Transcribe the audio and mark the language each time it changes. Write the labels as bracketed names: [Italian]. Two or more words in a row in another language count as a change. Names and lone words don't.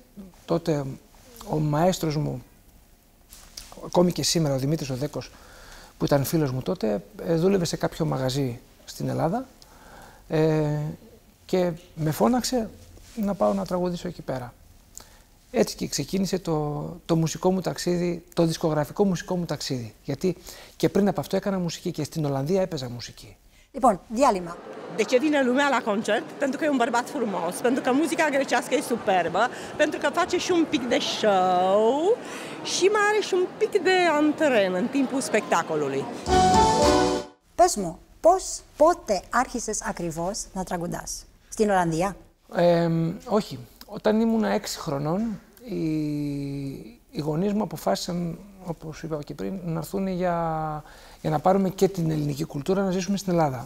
[Greek] Τότε ο μαέστρος μου, ακόμη και σήμερα ο Δημήτρης ο Δέκος, που ήταν φίλος μου τότε, δούλευε σε κάποιο μαγαζί στην Ελλάδα και με φώναξε να πάω να τραγουδήσω εκεί πέρα. Έτσι και ξεκίνησε το μουσικό μου ταξίδι, το δισκογραφικό μουσικό μου ταξίδι. Γιατί και πριν από αυτό έκανα μουσική και στην Ολλανδία έπαιζα μουσική. Λοιπόν, διάλειμμα. [Romanian] De ce vine lumea la concert? Pentru că e un bărbat frumos, pentru că muzica grecească e superbă, pentru că face și un pic de show și mai are și un pic de antren în timpul spectacolului. [Greek] Πες μου, πότε άρχισες ακριβώς να τραγουδάς? Στην Ολλανδία? Όχι. Όταν ήμουν 6 χρονών, οι γονείς μου αποφάσισαν, όπως είπα και πριν, να έρθουν για να πάρουμε και την ελληνική κουλτούρα, να ζήσουμε στην Ελλάδα.